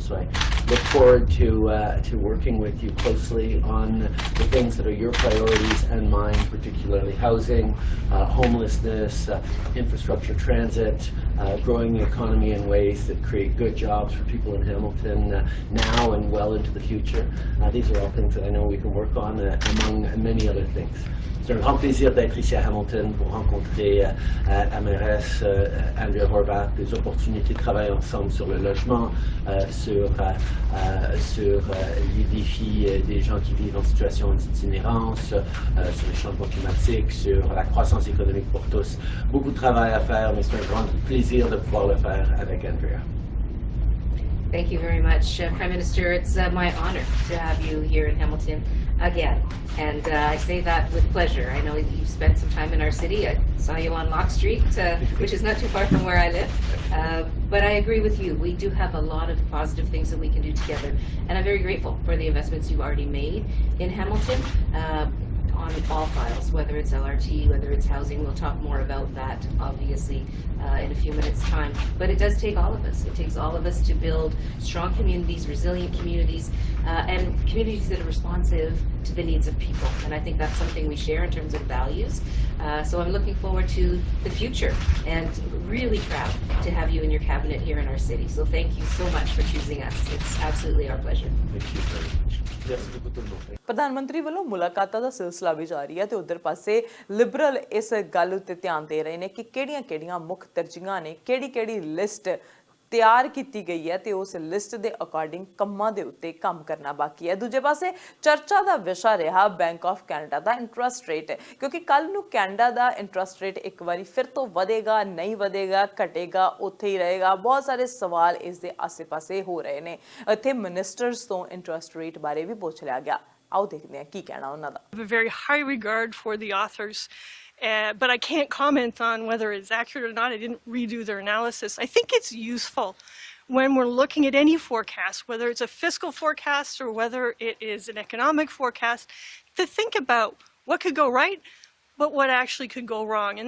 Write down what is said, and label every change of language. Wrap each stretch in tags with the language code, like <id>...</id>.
<en>So I look forward to working with you closely on the things that are your priorities and mine, particularly housing, homelessness, infrastructure, transit, growing the economy in ways that create good jobs for people in Hamilton now and well into the future. These are all things that I know we can work on, among many other things.</en> <fr>C'est un grand plaisir d'être ici à Hamilton pour rencontrer la mairesse Andrea Horvath, des opportunités de travailler ensemble sur le logement, sur les défis des gens qui vivent en situation d'itinérance, sur les changements climatiques, sur la croissance économique pour tous. Beaucoup de travail à faire, mais c'est un grand plaisir de pouvoir le faire avec Andrea.</fr> <en>Thank you very much, Prime Minister. It's my honor to have you here in Hamilton again, and I say that with pleasure. I know you spent some time in our city. I saw you on Locke Street, which is not too far from where I live. But I agree with you. We do have a lot of positive things that we can do together, and I'm very grateful for the investments you've already made in Hamilton. On all files, whether it's LRT, whether it's housing. We'll talk more about that, obviously, in a few minutes' time. But it does take all of us. It takes all of us to build strong communities, resilient communities, and communities that are responsive to the needs of people. And I think that's something we share in terms of values. So I'm looking forward to the future and really proud to have you in your cabinet here in our city. So thank you so much for choosing us. It's absolutely our pleasure. Thank you very much.</en> <pa>ਪ੍ਰਧਾਨ ਮੰਤਰੀ ਵੱਲੋਂ ਮੁਲਾਕਾਤਾਂ ਦਾ ਸਿਲਸਿਲਾ ਵੀ ਜਾਰੀ ਹੈ ਤੇ ਉਧਰ ਪਾਸੇ Liberal ਇਸ ਗੱਲ ਉੱਤੇ ਧਿਆਨ ਦੇ ਰਹੇ ਨੇ ਕਿ ਕਿਹੜੀਆਂ-ਕਿਹੜੀਆਂ ਮੁੱਖ ਤਰਜੀਹਾਂ ਨੇ, ਕਿਹੜੀ-ਕਿਹੜੀ ਲਿਸਟ ਤਿਆਰ ਕੀਤੀ ਗਈ ਹੈ ਤੇ ਉਸ ਲਿਸਟ ਦੇ ਅਕੋਰਡਿੰਗ ਕੰਮਾਂ ਦੇ ਉੱਤੇ ਕੰਮ ਕਰਨਾ ਬਾਕੀ ਹੈ। ਦੂਜੇ ਪਾਸੇ ਚਰਚਾ ਦਾ ਵਿਸ਼ਾ ਰਿਹਾ bank of Canada ਦਾ interest rate, ਕਿਉਂਕਿ ਕੱਲ ਨੂੰ ਕੈਨੇਡਾ ਦਾ ਇੰਟਰਸਟ ਰੇਟ ਇੱਕ ਵਾਰੀ ਫਿਰ ਤੋਂ ਵਧੇਗਾ, ਨਹੀਂ ਵਧੇਗਾ, ਘਟੇਗਾ, ਉੱਥੇ ਹੀ ਰਹੇਗਾ। ਬਹੁਤ ਸਾਰੇ ਸਵਾਲ ਇਸ ਦੇ ਆਸੇ-ਪਾਸੇ ਹੋ ਰਹੇ ਨੇ। ਇੱਥੇ ਮਿਨਿਸਟਰਸ ਤੋਂ ਇੰਟਰਸਟ ਰੇਟ ਬਾਰੇ ਵੀ ਪੁੱਛ ਲਿਆ ਗਿਆ। ਆਓ ਦੇਖਦੇ ਹਾਂ ਕੀ ਕਹਿਣਾ ਉਹਨਾਂ ਦਾ।</pa> <en>I have a very high regard for the authors, but I can't comment on whether it's accurate or not. I didn't redo their analysis. I think it's useful when we're looking at any forecast, whether it's a fiscal forecast or whether it is an economic forecast, to think about what could go right, but what actually could go wrong.</en>